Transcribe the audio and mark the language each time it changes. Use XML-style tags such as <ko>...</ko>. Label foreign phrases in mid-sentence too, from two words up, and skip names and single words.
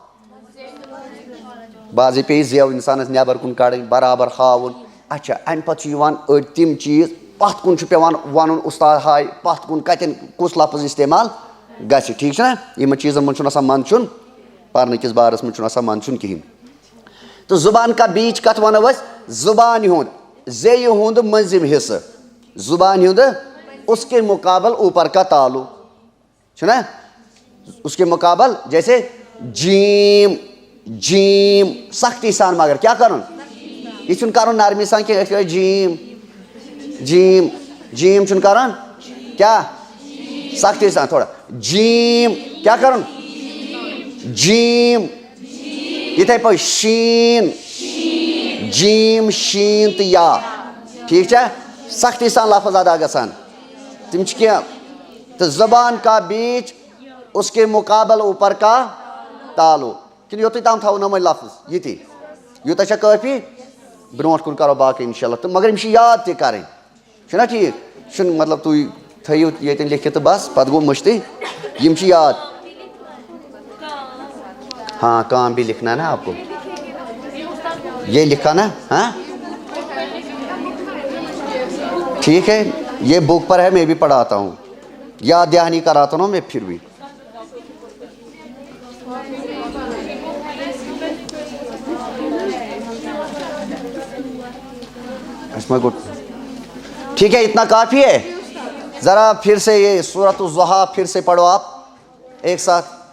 <ks>بعضے پیٚیہِ زیو انسانس نٮ۪بر کُن کڑٕنۍ برابر ہاوُن اچھا امہِ پتہٕ چھِ یِوان أڑۍ تِم چیٖز پتھ کُن چھُ پیٚوان ونُن اُستاد ہاے پتھ کُن کتٮ۪ن کُس لفظ استعمال گژھِ ٹھیٖک چھُنہ یِمن چیٖزن منٛز چھُنہٕ آسان منٛدچھُن پرنہٕ کِس بارس منٛز چھُنہٕ آسان منٛدچھُن کِہینۍ تہٕ</ks> <ur>زُبان کا بیٖچ</ur> <ks>کتھ ونو أسۍ زُبانہِ ہُنٛد زیٚیہِ ہُنٛد مٔنٛزِم حصہٕ زُبانہِ ہُنٛد</ks> <ur>اس کے مقابل اوپر کا تالو</ur> <ks>چھُنہ</ks> <ur>اس کے مقابل جیسے</ur> <ks>جیٖم سختی سان مگر کیٛاہ کرُن یہِ چھُنہٕ کرُن نرمی سان کینٛہہ أسۍ کرو جیٖم چھُنہٕ کرُن کیٛاہ سختی سان تھوڑا جیٖم کیٛاہ کرُن جیٖم یِتھٕے پٲٹھۍ شیٖن جیٖم شیٖن تہٕ یا ٹھیٖک چھا سختی سان لفظ ادا گژھان تِم چھِ کینٛہہ تہٕ</ks> <ur>زبان کا بیٖچ اس کے مقابل اوپر کا تالو</ur> <ks>کِنہٕ یوٚتُے تام تھاوو نہٕ وۄنۍ لفظ یِتی یوٗتاہ چھا کٲفی برونٛٹھ کُن کرو باقٕے</ks> <ar>انشاء اللہ</ar> <ks>تہٕ مگر یِم چھِ یاد تہِ کرٕنۍ چھُنہ ٹھیٖک چھُنہٕ مطلب تُہۍ تھٲیِو ییٚتٮ۪ن لیکھِتھ تہٕ بس پتہٕ گوٚو مٔشتٕے یِم چھِ یاد</ks> <ur>ہاں کام بھی لکھنا نا آپ کو یہ لکھا نا ہاں ٹھیک ہے یہ بک پر ہے میں بھی پڑھاتا ہوں یاد دہانی کراتا ہوں میں پھر بھی ٹھیک ہے اتنا کافی ہے ذرا پھر سے یہ سورۃ الضحیٰ پھر سے پڑھو آپ ایک ساتھ</ur>